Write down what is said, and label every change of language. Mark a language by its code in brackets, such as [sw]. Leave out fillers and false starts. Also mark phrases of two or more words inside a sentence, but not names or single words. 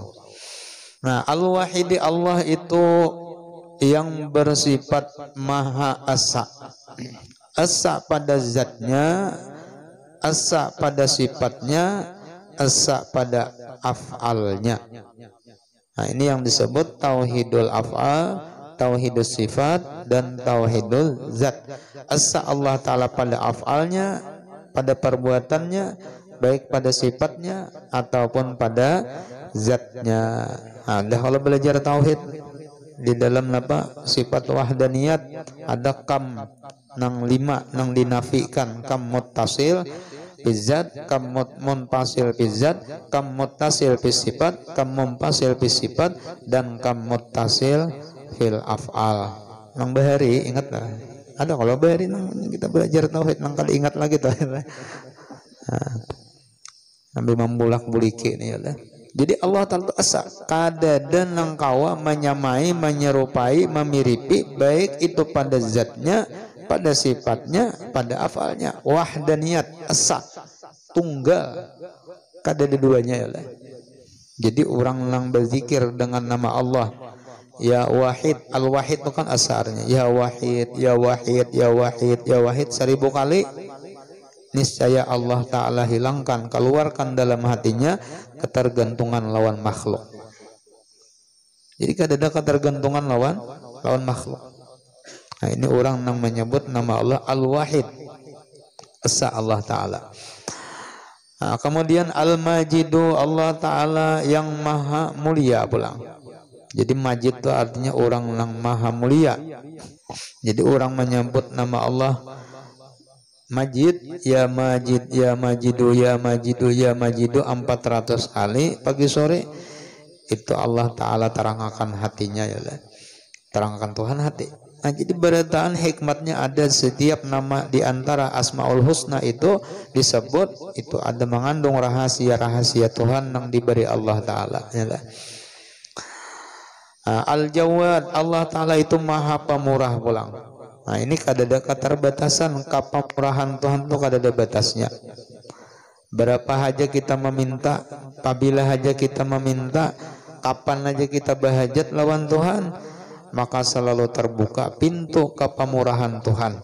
[id] Nah, al-wahidi Allah itu yang bersifat maha asa. Asa pada zatnya, asa pada sifatnya, asa pada af'alnya. Nah, ini yang disebut tauhidul af'al, tauhidul sifat, dan tauhidul zat. Asa Allah Ta'ala pada af'alnya, pada perbuatannya, baik pada sifatnya ataupun pada zatnya. Nah, kalau belajar tauhid di dalam apa sifat wahdaniyat ada kam nang 5 nang dinafikan, kam muttasil bizat, kam munfasil bizat, kam muttasil bisifat, kam munfasil bisifat, dan kam muttasil fil af'al. [bjn] Nang bahari ingat lah. Ada kalau bahari nang kita belajar tauhid nang kali ingat lagi tuh. Nah, sambil membulak-buliki nih ya. [id] Jadi Allah Ta'ala asa kada dan nang kawa menyamai, menyerupai, memiripi, baik itu pada zatnya, pada sifatnya, pada afalnya. Wahdaniyat, asa, tunggal, kada ada duanya ya. Jadi orang yang berzikir dengan nama Allah, ya wahid, al-wahid itu kan asarnya, ya wahid, ya wahid, ya wahid, ya wahid 1000 kali, niscaya Allah Ta'ala hilangkan, keluarkan dalam hatinya ketergantungan lawan makhluk. Jadi kadada ketergantungan lawan makhluk. Nah, ini orang yang menyebut nama Allah Al-Wahid, Esa Allah Ta'ala. Nah, kemudian Al-Majidu, Allah Ta'ala yang maha mulia pulang. Jadi Majid itu artinya orang yang maha mulia. Jadi orang menyebut nama Allah Majid, ya Majid, ya Majidu, ya Majidu, ya Majidu 400 kali pagi sore. Itu Allah Ta'ala terangkan hatinya, ya lah. Terangkan Tuhan hati. Nah, jadi berataan hikmatnya ada setiap nama di antara Asmaul Husna itu disebut, itu ada mengandung rahasia-rahasia Tuhan yang diberi Allah Ta'ala, ya lah. Nah, Al-Jawad, Allah Ta'ala itu maha pemurah pulang. Nah, ini kadada keterbatasan, kepemurahan Tuhan itu kadada batasnya. Berapa aja kita meminta, apabila aja kita meminta, kapan aja kita berhajat lawan Tuhan, maka selalu terbuka pintu kepemurahan Tuhan.